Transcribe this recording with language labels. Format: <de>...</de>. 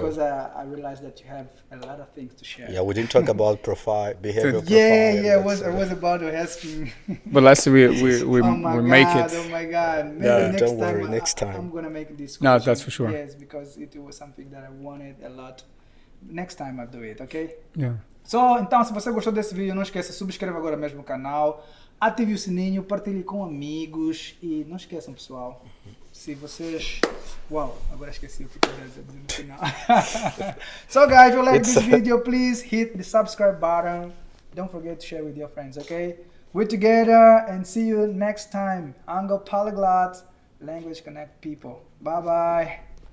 <en>Because I realized that you have a lot of things to share. Yeah, we didn't talk about behavioral profile. Yeah, I was about to ask you. But let's see, we make it. Oh my God! Maybe don't worry, next time. I'm gonna make this. No, that's for sure. Yes, because it was something that I wanted a lot. Next time I'll do it, okay? Yeah.</en> <pt>So, então, se você gostou desse vídeo, não esqueça, subscreva agora mesmo o canal, ative o sininho, partilhe com amigos e não esqueçam, pessoal, se vocês... Uau, agora esqueci o que eu ia dizer no final.</pt> <en>So, guys, if you like this video, please hit the subscribe button. Don't forget to share with your friends, okay? We're together and see you next time. Ango Polyglot, language connect people. Bye-bye.</en>